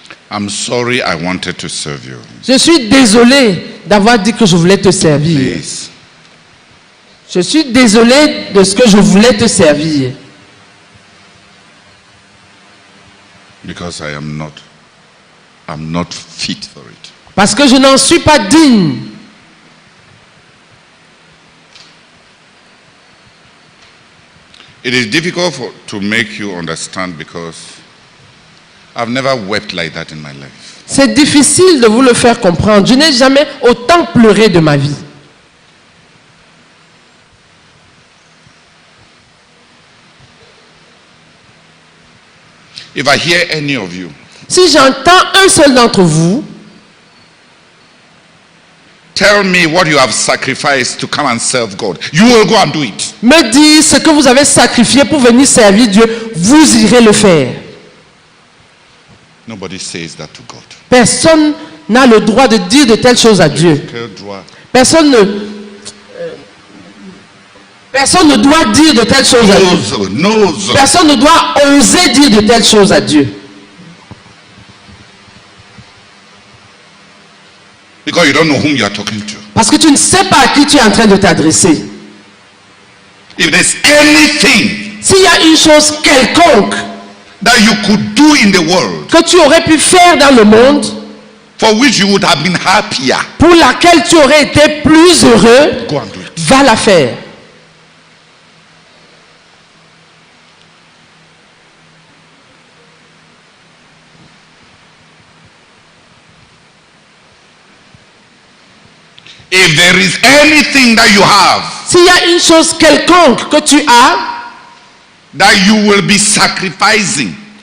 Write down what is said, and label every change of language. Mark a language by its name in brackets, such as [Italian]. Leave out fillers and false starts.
[English] I'm sorry I wanted to serve you. [French] Je suis désolé d'avoir dit que je voulais te servir. [English] Please. [French] Je suis désolé de ce que je voulais te servir. [English] Because I'm not fit for it. [French] Parce que je n'en suis pas digne. [English] It is difficult to make you understand because I've never wept like that in my life. [French] C'est difficile de vous le faire comprendre. Je n'ai jamais autant pleuré de ma vie. [English] If I hear any of you, [French] si j'entends un seul d'entre vous, [English] tell me what you have sacrificed to come and serve God, you will go and do it. [French] Me dire ce que vous avez sacrifié pour venir servir Dieu, vous irez le faire. [English] Nobody says that to God. [French] Personne n'a le droit de dire de telles choses à Dieu. Personne ne doit dire de telles choses à Dieu. Personne ne doit oser dire de telles choses à Dieu. [English] Because you don't know whom you are talking to. [French] Parce que tu ne sais pas à qui tu es en train de t'adresser. [English] If there's anything [French] s'il y a une chose quelconque [English] that you could do in the world, [French] que tu aurais pu faire dans le monde, [English] for which you would have been happier, [French] pour laquelle tu aurais été plus heureux, [English] go and do it. [French] Va la faire. [English] If there is anything that you have [French] s'il y a une chose quelconque que tu as, [English] that you will be sacrificing